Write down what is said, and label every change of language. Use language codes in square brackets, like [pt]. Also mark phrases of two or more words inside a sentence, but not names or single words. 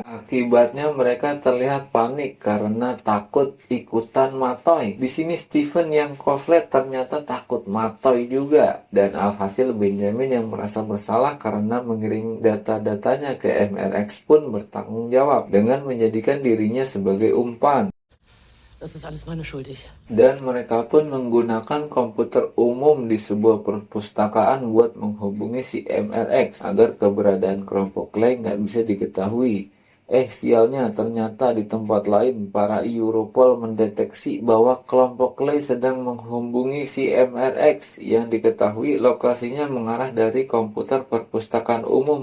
[id] Akibatnya mereka terlihat panik karena takut ikutan matoy. Di sini Steven yang koslet ternyata takut matoy juga, dan alhasil Benjamin yang merasa bersalah karena mengirim data-datanya ke MRX pun bertanggung jawab dengan menjadikan dirinya sebagai umpan. [de] Das ist alles meine Schuld, ich. [id] Dan mereka pun menggunakan komputer umum di sebuah perpustakaan buat menghubungi si MRX agar keberadaan kelompok Clay nggak bisa diketahui. Sialnya, ternyata di tempat lain para Europol mendeteksi bahwa kelompok Clay sedang menghubungi si MRX yang diketahui lokasinya mengarah dari komputer perpustakaan umum.